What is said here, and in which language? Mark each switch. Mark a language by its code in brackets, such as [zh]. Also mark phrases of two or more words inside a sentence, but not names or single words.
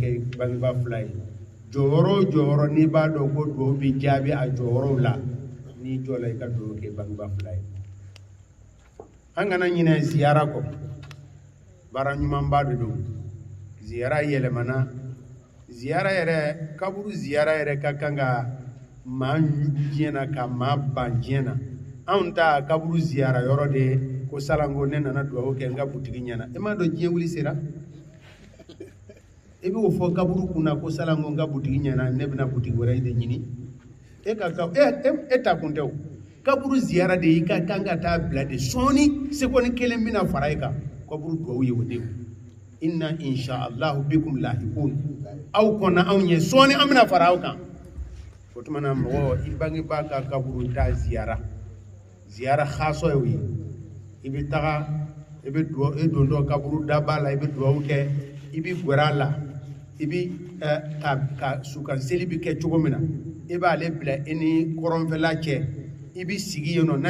[bm] i bangebaa 2 ye jɔyɔrɔ o jɔyɔrɔ n'i b'a dɔn ko dugawu bi jaabi a jɔyɔrɔw la n'i jɔ la i ka dugawu kɛ i bangebaa 2 ye an kana ɲinɛ ziyara kɔ baara ɲumanba de don ziyara yɛlɛmana ziyara yɛrɛ kaburu ziyara yɛrɛ ka kan ka maa ɲugu diɲɛ na ka maa ban diɲɛ na anw ta kaburu ziyara yɔrɔ de ko salanko ne nana dugawu kɛ n ka butigi ɲɛna e m'a dɔn diɲɛ wuli sera e b'o fɔ kaburu kunna ko salanko n ka butigi ɲɛna ne bɛna butigi wɛrɛ de ɲini e ta kun tɛ o kaburu ziyara de i ka kan ka taa bila de sɔɔni sekɔni 1 bɛna fara i kan kaburu dugawu ye o de [ar] إنا إن شاء الله بكم لاحقون [bm] aw kɔnna anw ye sɔɔni an bɛna fara aw kan o tuma na mɔgɔ i bangebaa ka kaburu ta ziyara xaasɔ ye o ye i bɛ taga i bɛ dugawu i dontɔ kaburu daba la i bɛ dugawu kɛ i bɛ gɛrɛ a la i bɛ ka sukan seli bɛ kɛ cogo min na i b'ale bila i ni kɔrɔnfɛla cɛ i bɛ sigi yen nɔ n'a